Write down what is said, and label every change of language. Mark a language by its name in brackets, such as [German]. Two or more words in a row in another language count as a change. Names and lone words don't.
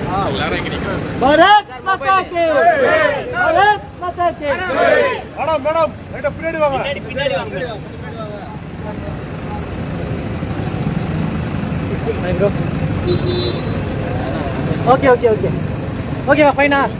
[Hindi] भारत माता की भारत माता की मैडम मैडम [Tamil] ரைட் பின்னாடி வாங்க பின்னாடி வாங்க [English] okay okay okay [Tamil] ஓகேவா ஃபைனா